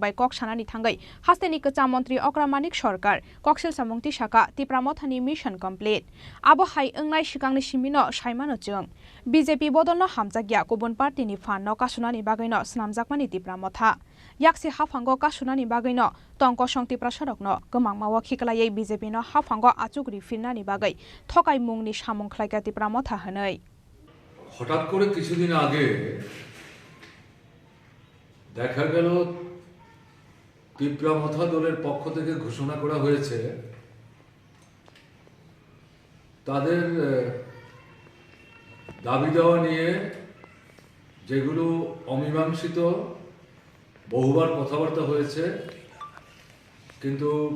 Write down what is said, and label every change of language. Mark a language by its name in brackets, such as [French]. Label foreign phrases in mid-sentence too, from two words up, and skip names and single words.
[Kok Borok] bai kok sanani thangai hasteni kacham mantri Okra Manik Sarkar kokshil samung tisaka Tipramotha ni [English] mission complete [Kok Borok] abo hai angnai sikangni simino saimano chung BJP bodolno hamjakya kubun party ni fan no kasunani bagaino snamjakmani Tipramotha yakse hafango kasunani bagaino tongko songti prasarok no kamangmawo khiklayei BJP no hafango achugri finani bagai thokai mungni samung khlaika Tipramotha hanai [Bangla] হঠাৎ করে কিছুদিন আগে দেখা গেল তিপ্রামথা দলের পক্ষ থেকে ঘোষণা করা হয়েছে তাদের দাবি দেওয়া নিয়ে যেগুলো অমীমাংসিত বহুবার কথাবার্তা হয়েছে কিন্তু